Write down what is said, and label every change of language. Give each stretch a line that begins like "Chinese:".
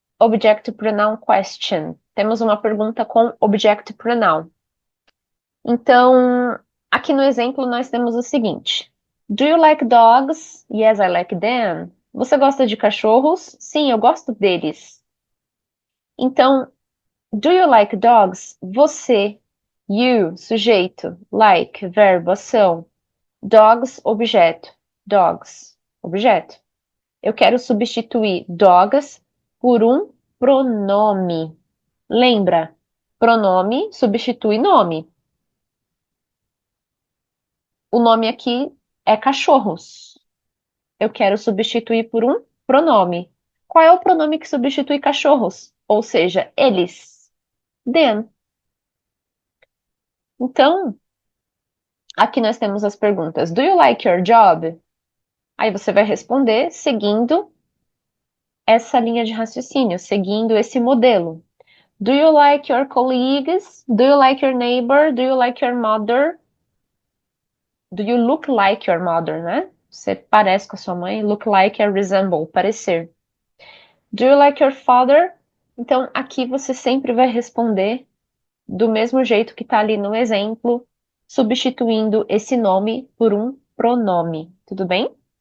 English: Object pronoun question.
Portuguese: Temos uma pergunta com object pronoun. Então, aqui no exemplo nós temos o seguinte:
English: Do you like dogs? Yes, I like them.
Portuguese: Você gosta de cachorros? Sim, eu gosto deles. Então,
English: do you like dogs?
Portuguese: Você, you, sujeito, like, verbo, ação, dogs, objeto, dogs, objeto. Eu quero substituir dogs por um pronome. Lembra? Pronome substitui nome. O nome aqui é cachorros. Eu quero substituir por um pronome. Qual é o pronome que substitui cachorros? Ou seja, eles. Them. Então, aqui nós temos as perguntas.
English: Do you like your job?
Portuguese: Aí você vai responder seguindo essa linha de raciocínio, seguindo esse modelo.
English: Do you like your colleagues? Do you like your neighbor? Do you like your mother? Do you look like your mother, né?
Portuguese: Você parece com a sua mãe. Look like é resemble, parecer.
English: Do you like your father?
Portuguese: Então, aqui você sempre vai responder do mesmo jeito que está ali no exemplo, substituindo esse nome por um pronome. Tudo bem?